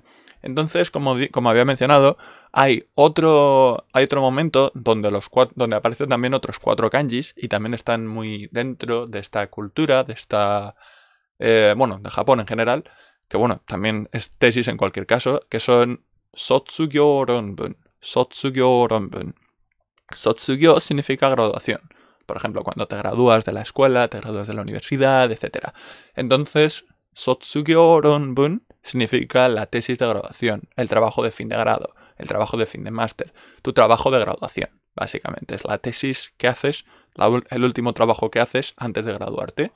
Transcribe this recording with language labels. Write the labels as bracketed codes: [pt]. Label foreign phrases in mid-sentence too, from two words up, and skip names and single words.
[es] Entonces, como había mencionado, hay otro momento donde aparecen también otros 4 kanjis y también están muy dentro de esta cultura, de de Japón en general, que bueno, también es tesis en cualquier caso, que son [ja] 卒業論文. [es] Sotsugyo significa graduación. Por ejemplo, cuando te gradúas de la escuela, te gradúas de la universidad, etc. Entonces, [ja] 卒業論文 [es] significa la tesis de graduación, el trabajo de fin de grado, el trabajo de fin de máster, tu trabajo de graduación, básicamente. Es la tesis que haces, el último trabajo que haces antes de graduarte.